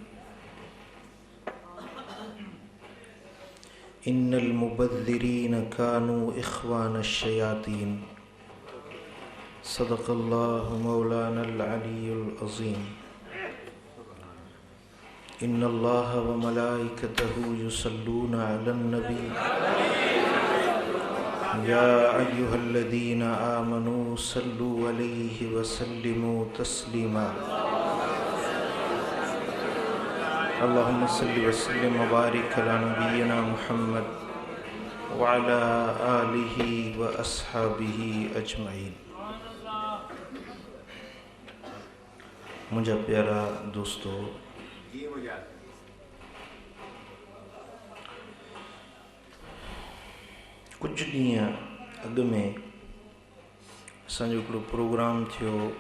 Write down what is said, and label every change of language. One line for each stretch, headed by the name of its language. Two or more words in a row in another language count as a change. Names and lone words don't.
Arabic: إن المبذرين كانوا إخوان الشياطين. صدق الله مولانا العلي العظيم. إن الله وملائكته يصلون على النبي يا أيها الذين آمنوا صلوا عليه وسلموا تسليما. اللهم صل وسلم وبارك على نبينا محمد وعلى آله وأصحابه أجمعين.
Sindhi: मुझा प्यारा दोस्तों, कुछ ॾींहं अॻु में असांजो हिकिड़ो प्रोग्राम थियो